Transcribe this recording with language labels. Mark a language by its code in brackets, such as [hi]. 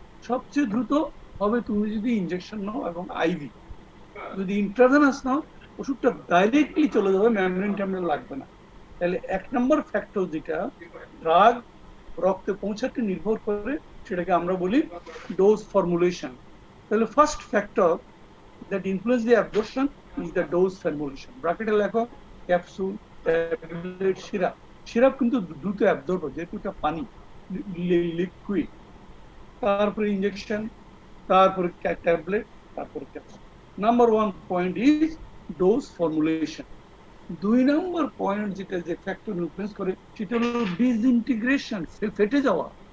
[bn] সবচেয়ে দ্রুত হবে তুমি যদি ইনজেকশন নাও এবং আইভি। যদি ইন্ট্রাভেনাস নাও, ওষুধটা ডাইরেক্টলি চলে যাবে, মেমব্রেন ট্যামব্রেন লাগবে না। তাহলে 1 নম্বর ফ্যাক্টর যেটা ড্রাগ রক্তে পৌঁছাতে নির্ভর করে, সেটাকে আমরা বলি ডোজ ফর্মুলেশন। [en] তাহলে first factor that influence the absorption is the dose formulation. [bn] ব্র্যাকেটে লেখো ক্যাপসুল, ট্যাবলেট, সিরাপ। সিরাপ কিন্তু দ্রুত অ্যাবজর্ব হয়, যেহেতু এটা পানি, লিকুইড। তারপরে ইনজেকশন, তারপরে ট্যাবলেট, তারপরে capsule. [en] Number 1 point is dose formulation. [bn] 2 number point যেটা যে ফ্যাক্টর ইনফ্লুয়েন্স করে, সেটা হলো ডিসইন্টিগ্রেশন, ফেটে যাওয়া।